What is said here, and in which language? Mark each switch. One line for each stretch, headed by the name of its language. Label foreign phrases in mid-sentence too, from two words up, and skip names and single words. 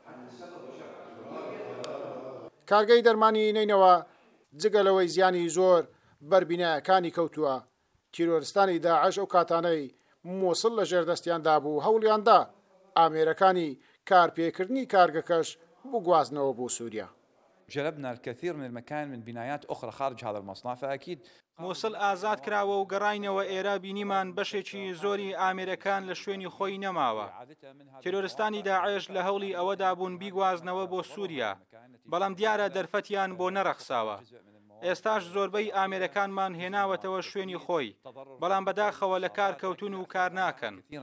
Central Kurdish: کارگەی دەرمانی نەینەوا جگەلەوەی زیانی زۆر بەربینایەکانی کەوتووە، تیرۆریستانی داعش ئەو کاتانەی مووسڵ لە ژێردەستیاندا بوو هەوڵیاندا ئامێرەکانی کارپێکردنی کارگەکەش بگوازنەوە بۆ سووریا.
Arabic: جلبنا الكثير من المكان من بنايات أخرى خارج هذا المصنع فأكيد
Central Kurdish: مووسڵ ئازاد کراوە و گەڕاینەوە ئێرە بینیمان بەشێکی زۆری ئامێرەکان لە شوێنی خۆی نەماوە. تیرۆریستانی داعش لە هەوڵی ئەوەدا بوون بیگوازنەوە بۆ سووریا، بەڵام دیارە دەرفەتیان بۆ نەرەخساوە. ئێستاش زۆربەی ئامێرەکانمان هێناوەتەوە شوێنی خۆی، بەڵام بەداخەوە لە کار کەوتون و کار ناکەن.